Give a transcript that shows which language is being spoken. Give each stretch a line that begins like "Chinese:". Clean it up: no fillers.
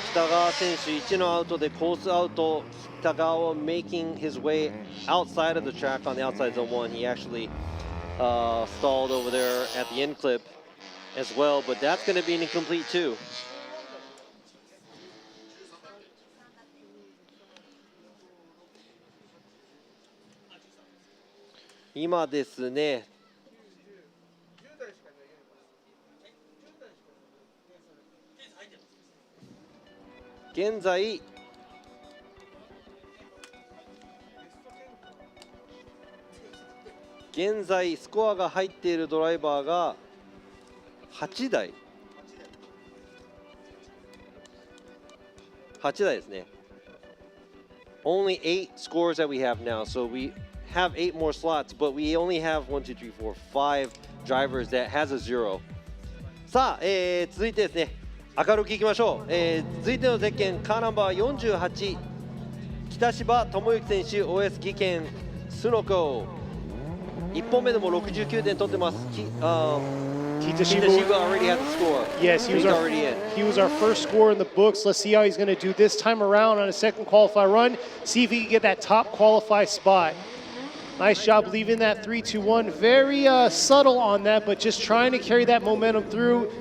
Japanese: 北川選手1のアウトでコースアウト。
English: 北川 making his way outside of the track on the outside zone 1. He actually stalled over there at the end clip as well, but that's going to be an incomplete too.
Japanese: 今ですね、現在スコアが入っているドライバーが8台ですね。
English: Only 8 scores that we have now, so we have 8 more slots, but we only have 1, 2, 3, 4, 5 drivers that has a 0.
Japanese: さあ、続いてですね、明るくいきましょう。続いてのゼッケンカーナンバー48、北芝智之選手 OS 技研スノコ。 1本目でも69点取ってます。
English: Kitashiba already had the score. Yes, he was our first scorer in the books. Let's see how he's going to do this time around on a second qualify run. See if he can get that top qualify spot. Nice job leaving that 3-2-1. Very subtle on that, but just trying to carry that momentum through.